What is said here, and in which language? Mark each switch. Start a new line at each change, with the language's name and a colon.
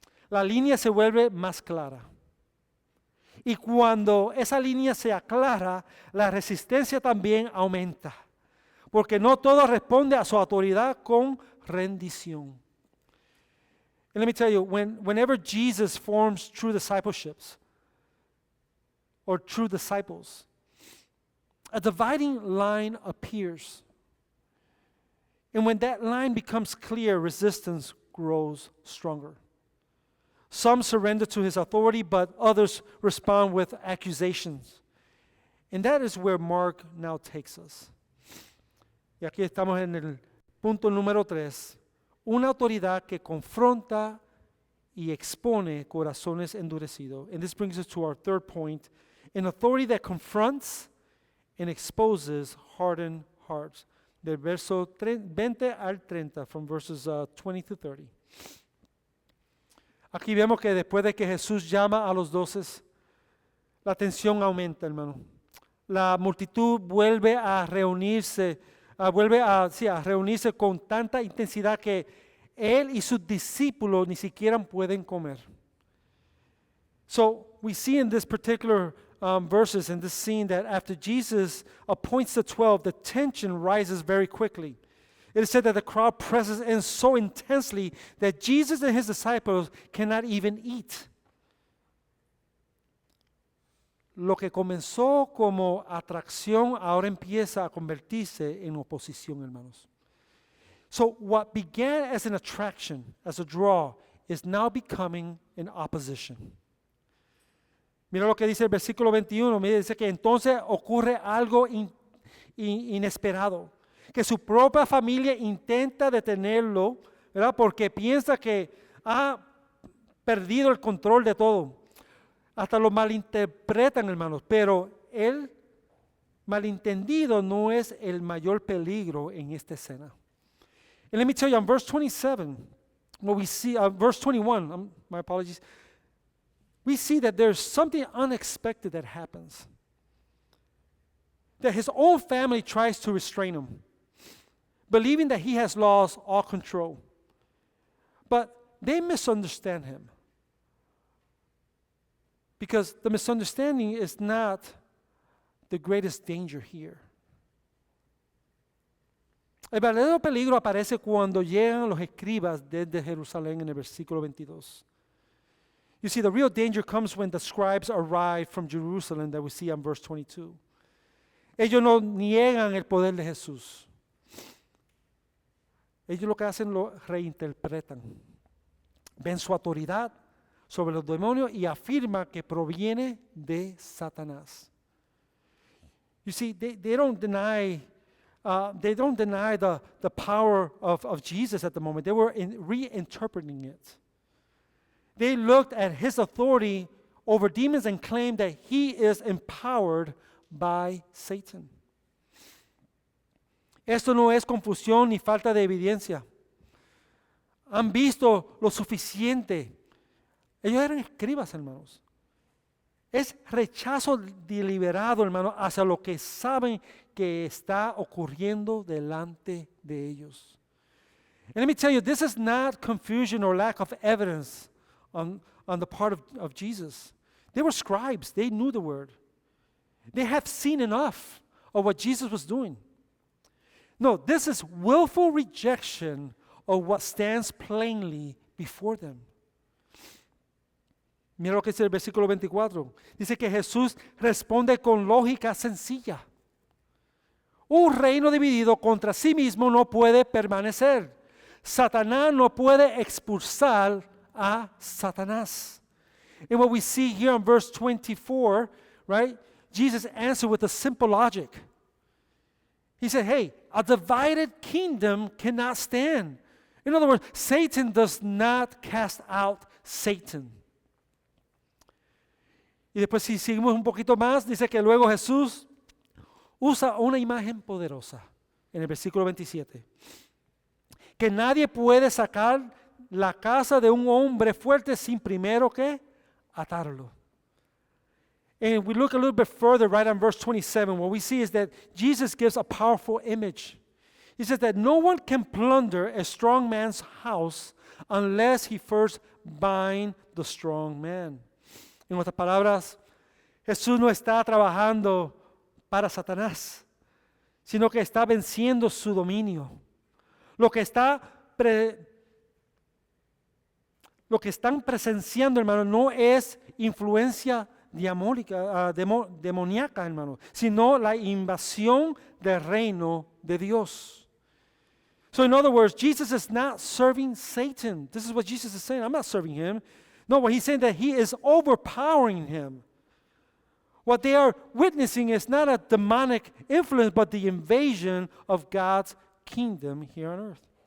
Spanish: La línea se vuelve más clara. Y cuando esa línea se aclara, la resistencia también aumenta. Porque no todo responde a su autoridad con rendición.
English: And let me tell you, whenever Jesus forms true discipleships or true disciples, a dividing line appears. And when that line becomes clear, resistance grows stronger. Some surrender to his authority, but others respond with accusations. And that is where Mark now takes us.
Spanish: Y aquí estamos en el punto número 3. Una autoridad que confronta y expone corazones endurecidos.
English: And this brings us to our third point. An authority that confronts and exposes hardened hearts.
Spanish: Del verso 20 al 30,
English: from verses 20 to 30.
Spanish: Aquí vemos que después de que Jesús llama a los 12, la tensión aumenta, hermano. La multitud vuelve a reunirse, a reunirse con tanta intensidad que él y sus discípulos ni siquiera pueden comer.
English: So we see in this particular verses in this scene that after Jesus appoints the 12, the tension rises very quickly. It is said that the crowd presses in so intensely that Jesus and his disciples cannot even eat.
Spanish: Lo que comenzó como atracción ahora empieza a convertirse en oposición, hermanos.
English: So what began as an attraction, as a draw, is now becoming an opposition.
Spanish: Mira lo que dice el versículo 21. Mira, dice que entonces ocurre algo inesperado. Que su propia familia intenta detenerlo, ¿verdad? Porque piensa que ha perdido el control de todo. Hasta lo malinterpretan, hermanos. Pero el malentendido no es el mayor peligro en esta escena.
English: And let me tell you, on verse 27, what we see, verse 21, my apologies, we see that there's something unexpected that happens. That his own family tries to restrain him, believing that he has lost all control. But they misunderstand him. Because the misunderstanding is not the greatest danger here.
Spanish: El verdadero peligro aparece cuando llegan los escribas desde Jerusalén en el versículo 22.
English: You see, the real danger comes when the scribes arrive from Jerusalem that we see on verse 22.
Spanish: Ellos no niegan el poder de Jesús. Ellos lo que hacen lo reinterpretan. Ven su autoridad sobre los demonios y afirman que proviene de Satanás.
English: You see, they don't deny the power of Jesus at the moment. They were reinterpreting it. They looked at his authority over demons and claimed that he is empowered by Satan.
Spanish: Esto no es confusión ni falta de evidencia. Han visto lo suficiente. Ellos eran escribas, hermanos. Es rechazo deliberado, hermano, hacia lo que saben que está ocurriendo delante de ellos.
English: And let me tell you, this is not confusion or lack of evidence on the part of Jesus. They were scribes. They knew the word. They have seen enough of what Jesus was doing. No, this is willful rejection of what stands plainly before them.
Spanish: Mira lo que dice el versículo 24. Dice que Jesús responde con lógica sencilla. Un reino dividido contra sí mismo no puede permanecer. Satanás no puede expulsar a Satanás.
English: And what we see here in verse 24, right? Jesus answered with a simple logic. He said, hey, a divided kingdom cannot stand. In other words, Satan does not cast out Satan.
Spanish: Y después si seguimos un poquito más, dice que luego Jesús usa una imagen poderosa en el versículo 27. Que nadie puede sacar la casa de un hombre fuerte sin primero que atarlo.
English: And we look a little bit further right on verse 27, what we see is that Jesus gives a powerful image. He says that no one can plunder a strong man's house unless he first bind the strong man.
Spanish: En otras palabras, Jesús no está trabajando para Satanás, sino que está venciendo su dominio. Lo que está lo que están presenciando, hermano, no es influencia diabólica, demoníaca, hermano, sino la invasión del reino de Dios.
English: So in other words, Jesus is not serving Satan. This is what Jesus is saying. I'm not serving him. No, what he's saying that he is overpowering him. What they are witnessing is not a demonic influence, but the invasion of God's kingdom here on earth.